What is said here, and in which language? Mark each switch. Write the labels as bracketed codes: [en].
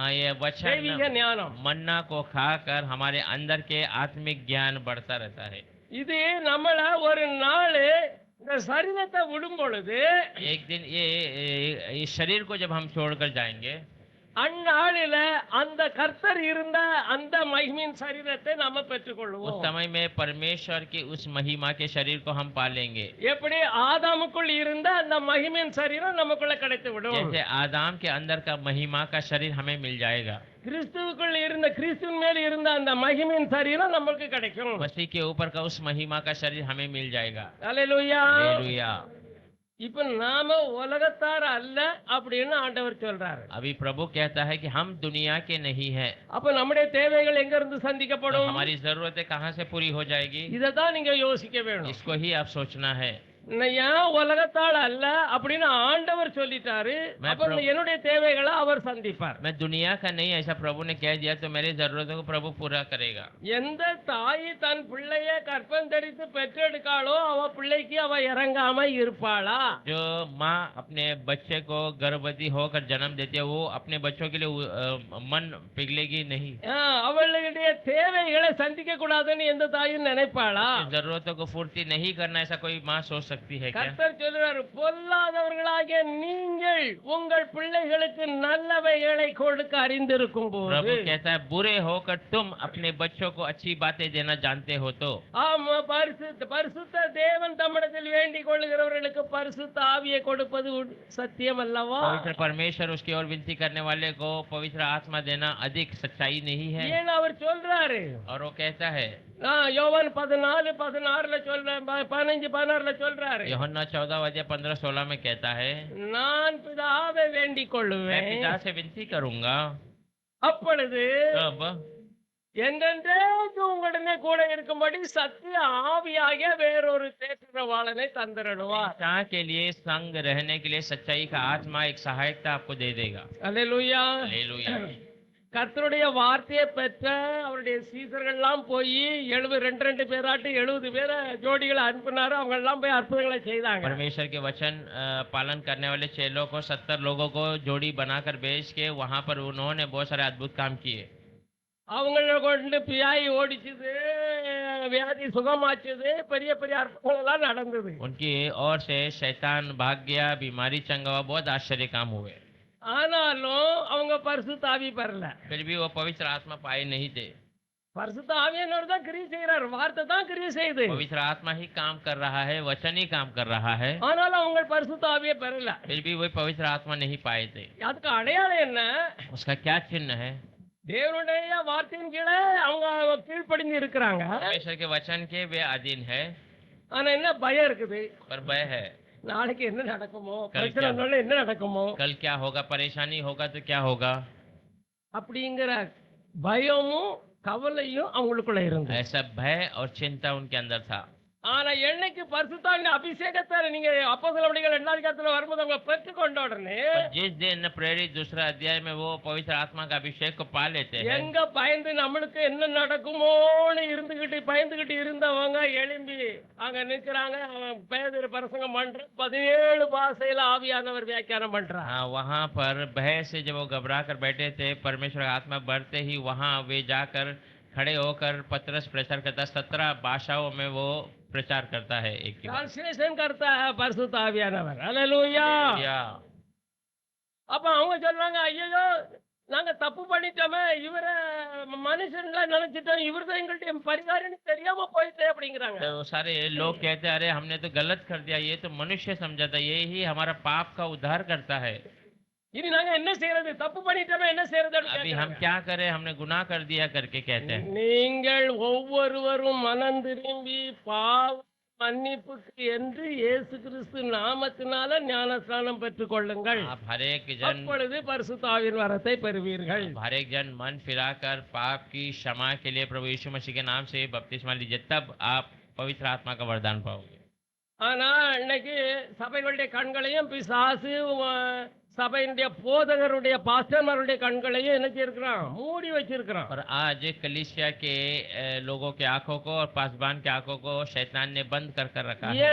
[hi] ये [ta] தெய்வீக [hi] वचन [ta] ஞானம். [hi] मन्ना को खाकर हमारे अंदर के आत्मिक ज्ञान बढ़ता रहता है. [ta] இது நம்மள ஒரு நாள் இந்த சரீரத்தை விடும் பொழுது [hi] एक दिन ये शरीर को जब हम छोड़कर जाएंगे, [ta] அந்நாளில அந்த கர்த்தர் இருந்த அந்த மகிமையின் சரீரத்தை நாம பெற்றுக்கொள்வோம். [hi] उस समय में परमेश्वर की उस महिमा के शरीर को हम पालेंगे. [ta] எப்படி ஆதாமுக்குள் இருந்த அந்த மகிமையின் சரீரம் நமக்குள்ள கிடைத்து விடும். [hi] जैसे आदाम के अंदर का महिमा का शरीर हमें मिल जाएगा, [ta] கிறிஸ்துவுக்குள் இருந்த கிறிஸ்துவின் மேல் இருந்த அந்த மகிமையின் சரீரம் நமக்கு கிடைக்கும். [hi] मसीह के ऊपर का उस महिमा का शरीर हमें मिल जाएगा. [ta] அல்லேலூயா. [hi] हालेलुया. [ta] இப்ப நாம உலகத்தார் அல்ல அப்படின்னு ஆண்டவர் சொல்றாரு. [hi] अभी प्रभु कहता है कि हम दुनिया के नहीं हैं. [ta] அப்ப நம்முடைய தேவைகள் எங்க இருந்து [hi] तो [ta] சந்திக்கப்படும்? [hi] हमारी जरूरतें कहाँ से पूरी हो जाएगी? [ta] இததான் நீங்க யோசிக்க வேணும். [hi] इसको ही आप सोचना है. [ta] ஏன் உலகத்தால் அல்ல அப்படின்னு ஆண்டவர் சொல்லிட்டாரு. அப்ப என்னுடைய தேவைகளை அவர் சந்திப்பார். [hi] मैं दुनिया का नहीं, ऐसा प्रभु ने कह दिया तो मेरी जरूरतों को प्रभु पूरा करेगा. [ta] எந்த தாய் தன் பிள்ளைய கற்பம் தரித்து பெற்றெடுக்காளோ அவ பிள்ளைக்கு அவ இறங்காம இருப்பாளா? [hi] जो माँ अपने बच्चे को गर्भवती होकर जन्म देती है, वो अपने बच्चों के लिए मन पिघलेगी नहीं. [ta] அவளுடைய தேவைகளை சந்திக்க கூடாதுன்னு எந்த தாயும் நினைப்பாளா? [hi] जरूरतों को पूर्ति नहीं करना ऐसा कोई माँ सोच सकती है क्या? [ta] கர்த்தர் சொல்றாரு, பொல்லாதவர்களாகிய நீங்கள் உங்கள் பிள்ளைகளுக்கு நல்லவைகளை கொடுக்க அறிந்திருக்கும் [hi] प्रभु [ta] போது, [hi] कहता है बुरे होकर तुम अपने बच्चों को अच्छी बातें देना जानते हो तो। [ta] ஆமா, பரிசுத்த தேவன் தம்மிடத்தில் வேண்டிக் கொள்ளுகிறவர்களுக்கு பரிசுத்த ஆவியை கொடுப்பது சத்தியம் அல்லவா? [hi] पवित्र परमेश्वर उसकी ओर विनती करने वाले को पवित्र आत्मा देना अधिक सच्चाई नहीं है। [ta] ஏன் அவர் சொல்றாரு? [hi] और वो कहता है, [ta] யோவான் 14:16 சொல்றேன், 15:16 சொல்றாரு, [hi] यूहन्ना 14:15-16 में कहता है, [ta] நான் பிதாவை வேண்டிக் [hi] मैं [ta] கொள்ளுவேன், [hi] पिता से विनती करूंगा, [ta] அப்பொழுது [hi] तब [ta] என்றென்றைக்கும் உங்களுடனே கூட இருக்கும்படி சத்திய ஆவியாகிய வேறொரு தேற்றவாளனை தந்திரடுவார். [hi] सदा के लिए संग रहने के लिए सच्चाई का आत्मा एक सहायकता आपको दे देगा। [ta] அல்லேலூயா. [hi] हालेलुया। [ta] கர்த்தருடைய வார்த்தையை பெற்ற அவருடைய சீசர்கள் எல்லாம் போய் 72 பேராட்டு 70 பேரை ஜோடிகளை அனுப்பினாரு. அவங்க எல்லாம் போய் அற்புதங்களை செய்தாங்க. [hi] परमेश्वर के वचन पालन करने वाले चेलों को 70 लोगों को जोड़ी बनाकर भेज के वहां पर उन्होंने बहुत सारे अद्भुत काम किए। [ta] அவங்கள கொண்டு பியாய் ஓடிச்சுது, வியாதி சுகமாச்சுது, பெரிய பெரிய அற்புதங்கள் எல்லாம் நடந்தது. [hi] उनकी ओर से शैतान भाग गया, बीमारी चंगा हुआ, बहुत आश्चर्य काम हुए। [ta] ஆனாலும் அவங்க பரிசுத்த ஆவி பெறல. [hi] फिर भी वो पवित्र आत्मा पाए नहीं थे। [ta] பரிசுத்த ஆவியானவர் தான் கிரியை செய்யறாரு, வார்த்தை தான் கிரியை செய்யுது. [hi] पवित्र आत्मा ही काम कर रहा है, वचन ही काम कर रहा है, [ta] ஆனாலும் அவங்க பரிசுத்த ஆவியை பெறல. [hi] फिर भी वो पवित्र आत्मा नहीं पाए थे। [ta] அதுக்கு அடையாளம் என்ன? [hi] उसका क्या चिन्ह है? [ta] தேவனுடைய வார்த்தையின் கீழே அவங்க கீழ்ப்படிஞ்சு இருக்கிறாங்க. [hi] परमेश्वर के वचन के वे अधीन है, [ta] ஆனா என்ன பயம் இருக்குது? [hi] पर भय है। [ta] நாளைக்கு என்ன நடக்குமோ, [hi] கல் [ta] பிரச்சனை வந்தோடனே என்ன நடக்குமோ [hi] कल क्या होगा, परेशानी होगा तो क्या होगा, [ta] அப்படிங்கிற பயமும் கவலையும் அவங்களுக்குள்ள இருந்தது. [hi] ऐसा भय और चिंता उनके अंदर था। [ta] ஆனா என்னைக்கு பரிசுத்தாவின் அபிஷேகத்தை நீங்க அப்போஸ்தலர் 2 அதிகாரத்துல வரும்போது அவங்க பெற்றுக்கொண்ட உடனே, [hi] पर जिस दिन प्रेरित दूसरा अध्याय में वो पवित्र आत्मा का अभिषेक को पा लेते हैं, [ta] எங்க பயந்து நம்மளுக்கு என்ன நடக்குமோன்னு பயந்துகிட்டு இருந்தவங்க எழும்பி அங்க நிக்கிறாங்க. அவன் பேதுரு பிரசங்கம் பண்ற 17 பாஷையில ஆவியானவர் வியாக்கியானம் பண்றான். [hi] हाँ, वहाँ पर भय से जब वो घबरा कर बैठे थे, परमेश्वर का आत्मा बढ़ते ही वहाँ वे जाकर खड़े होकर पतरस प्रचार करता, 17 भाषाओं में वो प्रचार करता है एक ही बार। [ta] டிரான்ஸ்லேஷன் [hi] करता है [ta] பரிசுத்த ஆவியானவர். அல்லேலூயா. [hi] या [ta] அப்ப அவங்க சொல்றாங்க, ஐயோ நாங்க தப்பு பண்ணிட்டோமே, இவர மனுஷன்ல நினைச்சிட்டோம், இவர்தான் எங்கள்ட்ட பரிகாரன்னு தெரியாம போயிட்டே அப்படிங்கிறாங்க. [hi] तो सारे लोग कहते हैं, अरे हमने तो गलत कर दिया, ये तो मनुष्य समझा था, ये ही हमारा पाप का उद्धार करता है, [ta] இனி நாங்க என்ன செய்யறது, தப்பு பண்ணிட்டோமே, என்ன செய்யறது? [hi] अभी हम क्या करें, हमने गुनाह कर दिया करके कहते हैं। [ta] நீங்கள் ஒவ்வொருவரும் மனம் திரும்பி பாவ மன்னிப்புக்கு என்று இயேசு கிறிஸ்து நாமத்தினால ஞானஸ்நானம் பெற்றுக் கொள்ளுங்கள், [hi] आप हर एक जन [ta] அப்பொழுது பரிசுத்த ஆவியின் வரத்தை பெறுவீர்கள். [hi] हर एक जन मन फिराकर पाप की क्षमा के लिए प्रभु यीशु मसीह के नाम से बपतिस्मा लीजिए, तब आप पवित्र आत्मा का वरदान पाओगे। [ta] ஆனா இன்னைக்கு சபைகளுடைய கண்களையும் பிசாசு சபையினுடைய போதகருடைய பாஸ்டர்மாருடைய கண்களையும் என்ன செய்யிருக்கிறான், மூடி வச்சிருக்கிறான். [hi] और आज कलीसिया के लोगों के आंखों को और पासबान के आंखों को शैतान ने बंद कर रखा है।